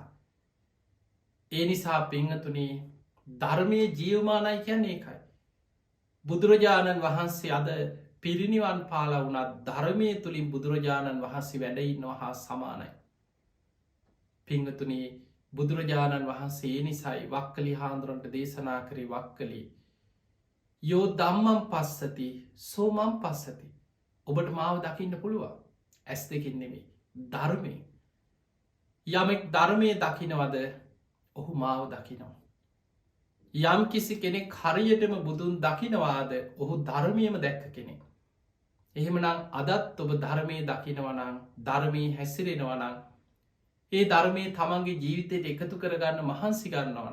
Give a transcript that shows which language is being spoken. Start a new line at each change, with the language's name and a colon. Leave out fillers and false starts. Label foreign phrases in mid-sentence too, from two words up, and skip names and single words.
Sinhala: ඒ නිසා පිංහතුනේ ධර්මය ජීවමානයි කියන්නේ ඒකයි. බුදුරජාණන් වහන්සේ අද පිරිනිවන් පාලා වුණත් ධර්මය තුළින් බුදුරජාණන් වහන්සේ වැඩඉන්නවා හා සමානයි. පිංහතුනේ බුදුරජාණන් වහන්සේ නිසයි වක්කලි හාන්දුරන්ට දේශනා කරේ වක්කලි.
Pali: යෝ දම්මම් පස්සති සෝමම් පස්සති.
Sinhala: ඔබට මාව දකින්න පුළුවන් ඇස් දෙකින් නෙමේ ධර්මය. යමෙක් ධර්මය දකිනවද ඔහු මාව දකිනවා. යම් කිසි කෙනෙක් හරියටම බුදුන් දකිනවාද ඔහු ධර්මයම දැක්ක කෙනෙක්. එහෙමනම් අදත් ඔබ ධර්මය දකිනවනං ධර්මී හැසිරෙනවනං ඒ ධර්මය තමන්ගේ ජීවිතයට එකතු කරගන්න මහන්සි ගන්නවන.